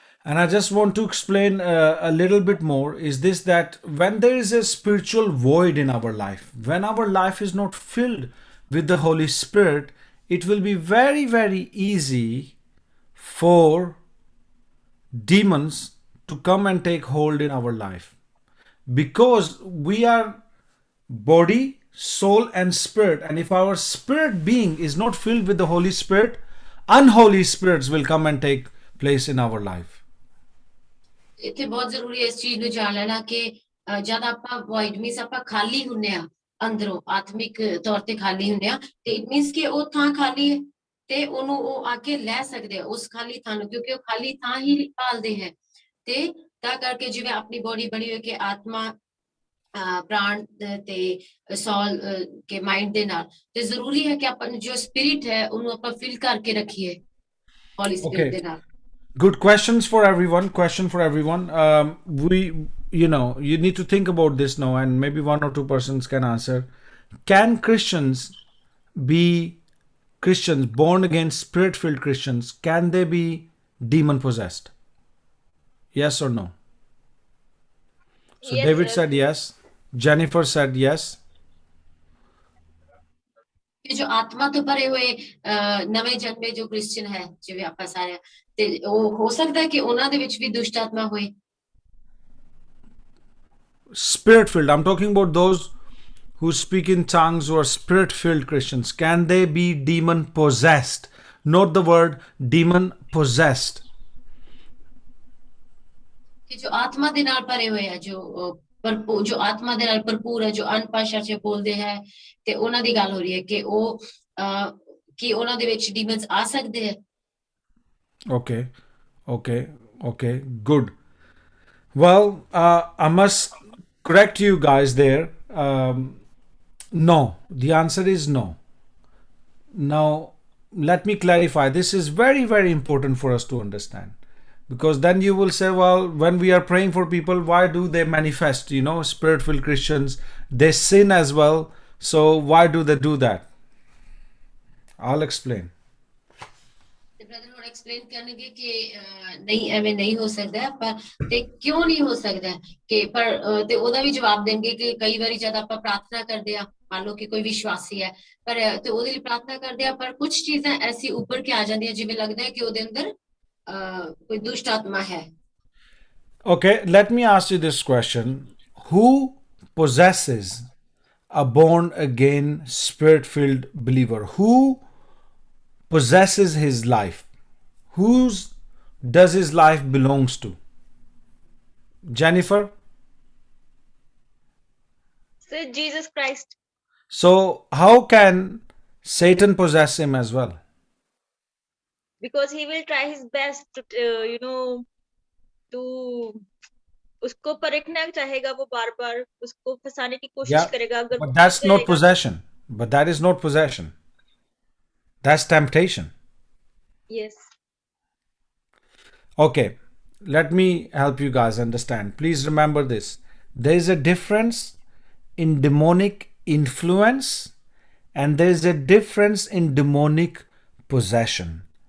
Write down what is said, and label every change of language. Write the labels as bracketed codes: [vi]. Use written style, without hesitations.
[en] And I just want to explain a little bit more is this, that when there is a spiritual void in our life, when our life is not filled with the Holy Spirit, it will be very, very easy for demons to come and take hold in our life, because we are body, soul and spirit, and if our spirit being is not filled with the Holy Spirit, unholy spirits will come and take place in our life. [pa] ਇੱਥੇ ਬਹੁਤ ਜ਼ਰੂਰੀ ਹੈ ਇਸ ਚੀਜ਼ ਨੂੰ ਜਾਣ ਲੈਣਾ ਕਿ ਜਦ ਆਪਾਂ [en] void means [pa] ਆਪਾਂ ਖਾਲੀ ਹੁੰਨੇ ਆ ਅੰਦਰੋਂ ਆਤਮਿਕ ਤੌਰ ਤੇ ਖਾਲੀ ਹੁੰਨੇ ਆ ਤੇ [en] it means [pa] ਕਿ ਉਹ ਥਾਂ ਖਾਲੀ ਹੈ ਤੇ ਉਹਨੂੰ ਉਹ ਆ ਕੇ ਲੈ ਸਕਦੇ ਆ ਉਸ ਖਾਲੀ ਥਾਂ ਨੂੰ ਕਿਉਂਕਿ ਉਹ ਖਾਲੀ ਥਾਂ ਹੀ ਭਾਲਦੇ ਹੈ ਤੇ ਤਾਂ ਕਰਕੇ ਜਿਵੇਂ ਆਪਣੀ ਬੋਡੀ ਬਣੀ ਹੋਈ ਕਿ ਆਤਮਾ ਪ੍ਰਾਣ ਤੇ ਸੌਲ ਕੇ ਮਾਈਂਡ ਦੇ ਨਾਲ ਤੇ ਜ਼ਰੂਰੀ ਹੈ ਕਿ ਆਪਾਂ ਜੋ ਸਪਿਰਿਟ ਹੈ ਉਹਨੂੰ ਆਪਾਂ ਫਿਲ ਕਰਕੇ ਰੱਖੀਏ ਹੋਲੀ ਸਪਿਰਿਟ ਦੇ ਨਾਲ [en] Good questions for everyone. Question for everyone. You need to think about this now, and maybe one or two persons can answer. Can Christians born again, spirit-filled Christians, can they be demon possessed? Yes or no? So Yes, David sir. said yes. Jennifer said yes. [pa] ਕਿ ਜੋ ਆਤਮਾ ਤੋਂ ਭਰੇ ਹੋਏ ਨਵੇਂ ਜਨਮੇ ਜੋ Christian ਹੈ ਜਿਵੇਂ ਆਪਾਂ ਸਾਰੇ ਤੇ ਉਹ ਹੋ ਸਕਦਾ ਹੈ ਕਿ ਉਹਨਾਂ ਦੇ ਵਿੱਚ ਵੀ ਦੁਸ਼ਟ ਆਤਮਾ ਹੋਏ [en] Spirit-filled. I'm talking about those who speak in tongues who are spirit-filled Christians. Can they be demon possessed? Note the word demon possessed. [pa] ਕਿ ਜੋ ਆਤਮਾ ਦੇ ਨਾਲ ਭਰੇ ਹੋਏ ਆ ਜੋ ਆਤਮਾ ਦੇ ਨਾਲ ਭਰਪੂਰ ਹੈ ਜੋ ਅਨਪਾਸ਼ਾ ਚ ਬੋਲਦੇ ਹੈ ਤੇ ਉਹਨਾਂ ਦੀ ਗੱਲ ਹੋ ਰਹੀ ਹੈ ਕਿ ਉਹ ਕਿ ਉਹਨਾਂ ਦੇ ਵਿੱਚ ਡੀਮਨਸ ਆ ਸਕਦੇ ਹੈ [en] Okay, good. Well, I must correct you guys there. No, the answer is no. Now, let me clarify. This is very, very important for us to understand. Because then you will say, well, when we are praying for people, why do they manifest? Spirit-filled Christians, they sin as well. So why do they do that? I'll explain. [pa] ਤੇ brother ਹੁਣ explain ਕਰਨਗੇ ਕਿ ਨਹੀਂ ਐਵੇਂ ਨਹੀਂ ਹੋ ਸਕਦਾ ਪਰ ਤੇ ਕਿਉਂ ਨਹੀਂ ਹੋ ਸਕਦਾ ਕਿ ਪਰ ਤੇ ਉਹਦਾ ਵੀ ਜਵਾਬ ਦੇਣਗੇ ਕਿ ਕਈ ਵਾਰੀ ਜਦ ਆਪਾਂ ਪ੍ਰਾਰਥਨਾ ਕਰਦੇ ਆ ਮੰਨ ਲਓ ਕਿ ਕੋਈ ਵਿਸ਼ਵਾਸੀ ਹੈ ਪਰ ਤੇ ਉਹਦੇ ਲਈ ਪ੍ਰਾਰਥਨਾ ਕਰਦੇ ਆ ਪਰ ਕੁਝ ਚੀਜ਼ਾਂ ਐਸੀ ਉੱਪਰ ਕੇ ਆ ਜਾਂਦੀਆਂ ਜਿਵੇਂ ਲੱਗਦਾ ਹੈ ਕਿ ਉਹਦੇ ਅੰਦਰ ਕੋਈ ਦੁਸ਼ਟ ਆਤਮਾ ਹੈ [en] Okay, let me ask you this question. Who possesses a born again spirit-filled believer? Who possesses his life? Whose does his life belongs to? Jennifer? So Jesus Christ. So how can Satan possess him as well? Because he will try his best to to [hi] उसको परखना चाहेगा वो बार बार उसको फंसाने की कोशिश [en] Yeah, [hi] करेगा अगर [en] but [hi] वो [en] that's [hi] फंस [en] not [hi] जाएगा- [en] possession. But that is not possession. That's temptation. yes Okay, let me help you guys understand. Please remember this. There is a difference in demonic influence and there is a difference in demonic possession.